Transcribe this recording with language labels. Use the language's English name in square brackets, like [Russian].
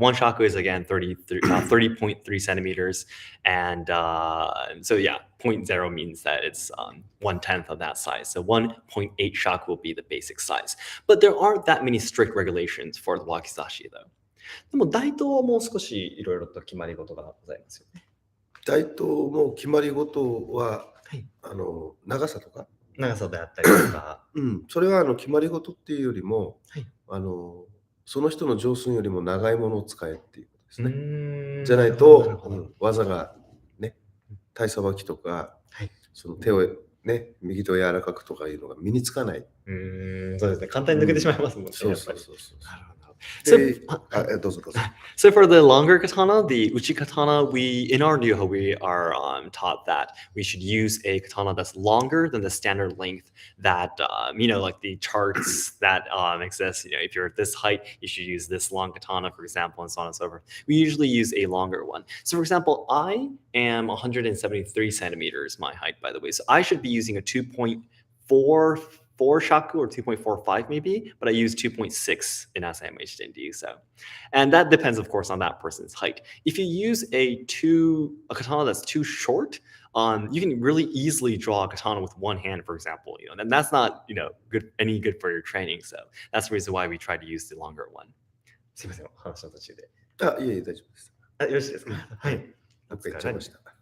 [English] One shaku is again 30.3 centimeters. And so yeah, 0.0 means that it's 1/10 of that size. So 1.8 shaku will be the basic size. But there aren't that many strict regulations for the wakizashi though. [Japanese] でも大東はもう少しいろいろと決まり事がございますよね。大東も決まり事は、はい、長さとか長さであったりとか、それは決まり事っていうよりも、はい、その人の上寸よりも長いものを使えっていうことですね。じゃないと、技がね、体さばきとか、はい、その手をね、右手を柔らかくとかいうのが身につかない。そうですね。簡単に抜けてしまいますもんね。そうそうそう。なるほど。どうぞどうぞ。 [English] So for the longer katana, the uchi katana, in our Ryuha, we are taught that we should use a katana that's longer than the standard length that, like the charts that exist. If you're at this height, you should use this long katana, for example, and so on and so forth. We usually use a longer one. So for example, I am 173 centimeters, my height, by the way. So I should be using a 2.44 shaku or 2.45 maybe, but I use 2.6 in Asayama Ichiden Ryu. And that depends, of course, on that person's height. If you use a katana that's too short, you can really easily draw a katana with one hand, for example. And that's not any good for your training. So that's the reason why we try to use the longer one. [Japanese] すいません、話の途中で。いえいえ、大丈夫です。よろしいですか？はい。なんか言っちゃいました。